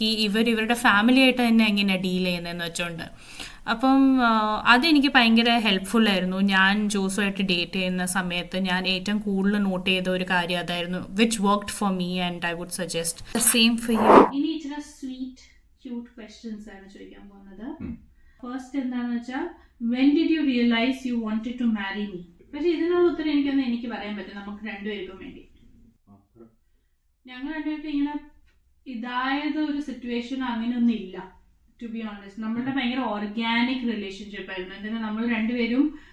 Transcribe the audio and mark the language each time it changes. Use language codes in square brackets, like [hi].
[ml] ഇവരുടെ ഫാമിലിയായിട്ട് തന്നെ എങ്ങനെയാണ് ഡീൽ ചെയ്യുന്നതെന്ന് വെച്ചുകൊണ്ട്. അപ്പം അതെനിക്ക് ഭയങ്കര ഹെൽപ്ഫുള്ളായിരുന്നു. ഞാൻ ജോസുമായിട്ട് ഡേറ്റ് ചെയ്യുന്ന സമയത്ത് ഞാൻ ഏറ്റവും കൂടുതൽ നോട്ട് ചെയ്ത ഒരു കാര്യം അതായിരുന്നു, [en] Which worked for me and I would suggest the same for you. [ml] ഇനി ഇച്ചിരി സ്വീറ്റ് ക്യൂട്ട് ക്വസ്റ്റ്യൻസ് ആണ് ചോദിക്കാൻ പോകുന്നത്. [en] first [ml] എന്താണെന്ന് വെച്ചാൽ, [en] when did you realize you wanted to marry me? [ml] പക്ഷെ ഇതിനുള്ള ഉത്തരം എനിക്ക് പറയാൻ പറ്റും നമുക്ക് രണ്ടുപേർക്കും വേണ്ടി. ഞങ്ങൾ രണ്ടുപേർക്കും ഇങ്ങനെ ഇതായത് ഒരു സിറ്റുവേഷൻ അങ്ങനെയൊന്നും ഇല്ല, [en] To be honest. [ml] നമ്മളുടെ ഭയങ്കര ഓർഗാനിക് റിലേഷൻഷിപ്പ് ആയിരുന്നു. എന്തിനാ നമ്മൾ രണ്ടുപേരും